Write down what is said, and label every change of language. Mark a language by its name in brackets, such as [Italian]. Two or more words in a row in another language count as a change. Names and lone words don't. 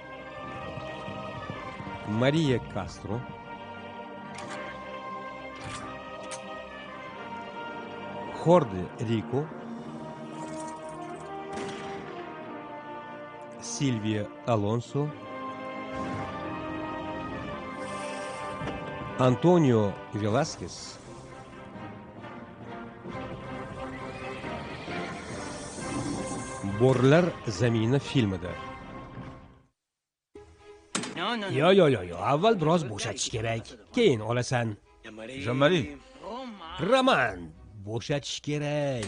[Uzbek] Maria Castro, Jorge Rico, Silvia Alonso, Antonio Velázquez, Borlar zamini filmida. Yo, avval biroz bo'shatish kerak, keyin olasan. Jean-Marie, Roman, bo'shatish kerak.